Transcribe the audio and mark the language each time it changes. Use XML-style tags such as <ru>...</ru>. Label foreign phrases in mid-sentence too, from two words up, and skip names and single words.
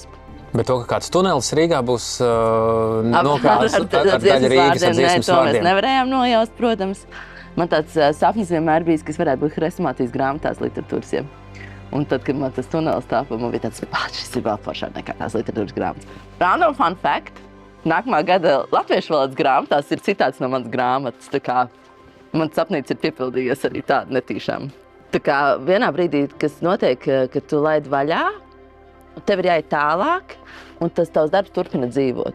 <lv>Bet to, ka kāds tunelis Rīgā būs nokāvis ar daļa Rīgas ar dziesmas vārdiem. To mēs vārdiem. nevarējām nojaust, protams. Man tāds sapnis vienmēr bijis, ka es varētu būt hrestomātijas grāmatās literatūras. Ja. Un tad, kad man tas tunelis tāpa, man bija tāds, šis ir vēl foršāk nekā tās literatūras grāmatas.</lv> <en>Random fun fact.</en> <lv>Nākamā gada latviešu valodas grāmatās ir citāts no manas grāmatas. Tā kā mans sapnīts ir piepildījies arī tādu netīšām. Tā kā vienā brīdī, kas notiek, ka tu laid vaļā, tev ir jāiet tālāk, un tas tavs darbs turpina dzīvot.</lv>